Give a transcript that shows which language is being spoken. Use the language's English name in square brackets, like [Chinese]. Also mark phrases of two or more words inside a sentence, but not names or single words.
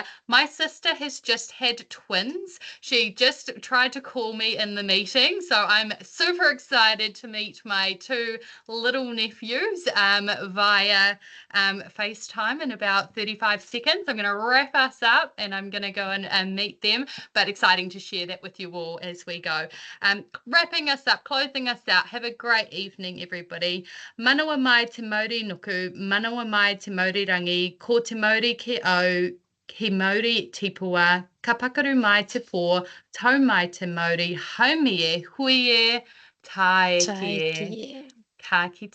[English] My sister has just had twins. She just tried to call me in the meeting, so I'm super excited to meet my two little nephews via FaceTime in about 35 seconds. I'm going to wrap us up and I'm going to go and meet them, but exciting to share that with you all as we go. Wrapping us up, closing us out, have a great evening, everybody. [Māori] Manawa mai te mauri nuku, manawa mai te mauri rangi, ko te mauri ke au, he mauri tipua, ka pakaru mai te pō, tau mai te mauri, haumi e, hui e, tae Tai ki e, ki e.